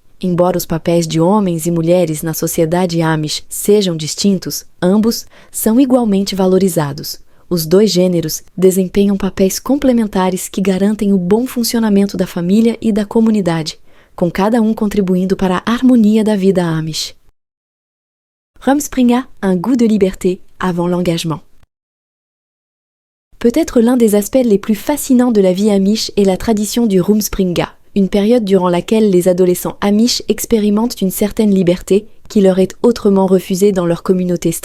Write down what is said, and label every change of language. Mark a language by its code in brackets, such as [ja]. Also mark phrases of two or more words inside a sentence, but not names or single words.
[pt] Embora os papéis de homens e mulheres na sociedade Amish sejam distintos, ambos são igualmente valorizados. Os dois gêneros desempenham papéis complementares que garantem o bom funcionamento da família e da comunidade, com cada um contribuindo para a harmonia da vida Amish. [fr] Rumspringa, un goût de liberté avant l'engagement. Peut-être l'un des aspects les plus fascinants de la vie Amish est la tradition du Rumspringa, une période durant laquelle les adolescents Amish expérimentent une certaine liberté qui leur est autrement refusée dans leur communauté stricte.